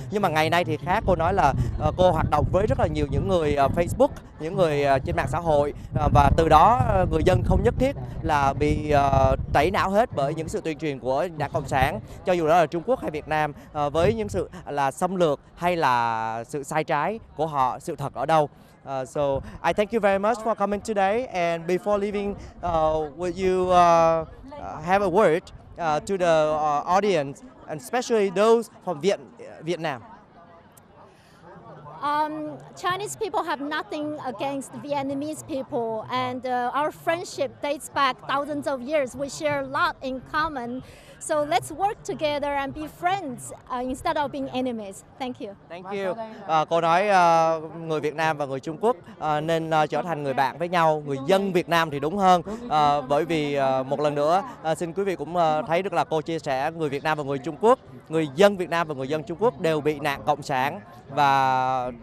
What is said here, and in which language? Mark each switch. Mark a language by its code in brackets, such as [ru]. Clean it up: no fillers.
[vi] Nhưng mà ngày nay thì khác, cô nói là cô hoạt động với rất là nhiều những người Facebook, những người trên mạng xã hội, và từ đó người dân không nhất thiết là bị tẩy não hết bởi những sự tuyên truyền của Đảng Cộng sản, cho dù đó là Trung Quốc hay Việt Nam, với những sự là xâm lược hay là sự sai trái của họ, sự thật ở đâu. [en] So I thank you very much for coming today, and before leaving, would you have a word to the audience, and especially those from Vietnam? Chinese people have nothing against Vietnamese people, and our friendship dates back thousands of years. We share a lot in common. So let's work together and be friends instead of being enemies. Thank you. Thank you. [vi] Cô nói người Việt Nam và người Trung Quốc nên trở thành người bạn với nhau, người dân Việt Nam thì đúng hơn, bởi vì một lần nữa xin quý vị cũng thấy được là cô chia sẻ người Việt Nam và người Trung Quốc, người dân Việt Nam và người dân Trung Quốc đều bị nạn cộng sản, và